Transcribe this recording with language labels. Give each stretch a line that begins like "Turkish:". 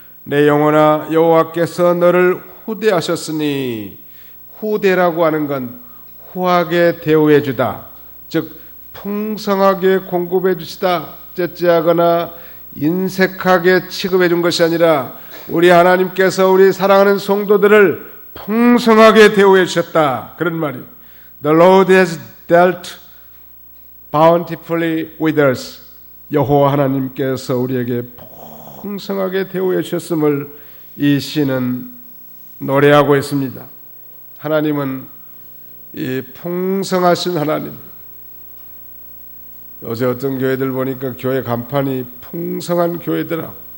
Korean: 내 영혼아 여호와께서 너를 후대하셨으니, 후대라고 하는 건 후하게 대우해 주다, 즉 풍성하게 공급해 주시다, 째째하거나 인색하게 취급해 준 것이 아니라 우리 하나님께서 우리 사랑하는 성도들을 풍성하게 대우해 주셨다, 그런 말이에요.
English: The Lord has dealt bountifully with us.
Korean: 여호와 하나님께서 우리에게 풍성하게 대우해 주셨음을 이 시는 노래하고 있습니다. 하나님은 이 풍성하신 하나님. 요새 어떤 교회들 보니까 교회 간판이 풍성한 교회더라.